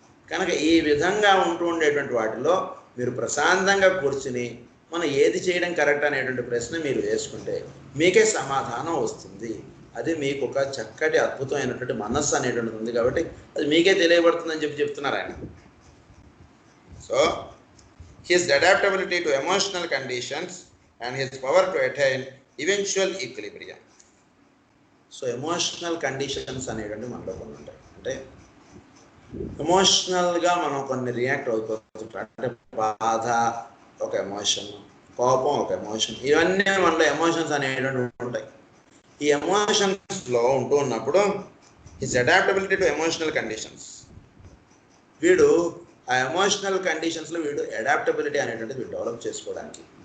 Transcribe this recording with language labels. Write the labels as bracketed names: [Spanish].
[Telugu] కనుక ఈ విధంగా ఉంటూ ఉండేటువంటి వాటిలో మీరు ప్రశాంతంగా కూర్చుని మనం ఏది చేయడం కరెక్ట్ అనేటువంటి ప్రశ్న మీరు వేసుకుంటే మీకే సమాధానం వస్తుంది. అది మీకు ఒక చక్కటి అద్భుతమైనటువంటి మనస్సు అనేటువంటిది ఉంది కాబట్టి అది మీకే తెలియబడుతుందని చెప్తున్నారు ఆయన. [English] So his adaptability to emotional conditions and his power to attain eventual equilibrium. [Telugu] So emotional conditions అనేటువంటి మనలో కొన్ని ఉంటాయి. అంటే ఎమోషనల్గా మనం కొన్ని రియాక్ట్ అవుతుంటాం. అంటే బాధ ఒక ఎమోషన్, కోపం ఒక ఎమోషన్, ఇవన్నీ మనలో ఎమోషన్స్ అనేటువంటి ఉంటాయి. ఈ ఎమోషన్స్లో ఉంటూ ఉన్నప్పుడు [English] his adaptability to emotional conditions, [Telugu] వీడు ఆ ఎమోషనల్ కండిషన్స్లో వీడు అడాప్టబిలిటీ అనేటువంటిది వీడు డెవలప్ చేసుకోవడానికి.